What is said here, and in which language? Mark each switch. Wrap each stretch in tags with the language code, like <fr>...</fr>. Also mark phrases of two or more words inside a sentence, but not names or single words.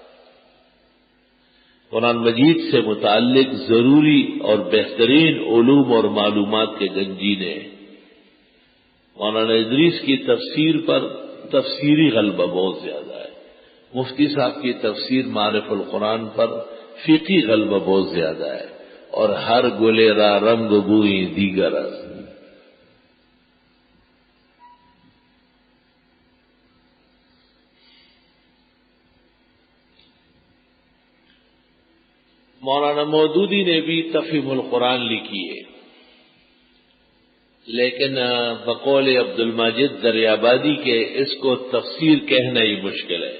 <ur>قرآن مجید سے متعلق ضروری اور بہترین علوم اور معلومات کے گنجینے ہیں۔ مولانا ادریس کی تفسیر پر تفسیری غلبہ بہت زیادہ ہے، مفتی صاحب کی تفسیر معارف القرآن پر فقہی غلبہ بہت زیادہ ہے، اور</ur> <fa>ہر گلے را رنگ بوئی دیگر است۔</fa> <ur>مولانا مودودی نے بھی تفہیم القرآن لکھی ہے، لیکن بقول عبد الماجد دریابادی کے اس کو تفسیر کہنا ہی مشکل ہے۔</ur>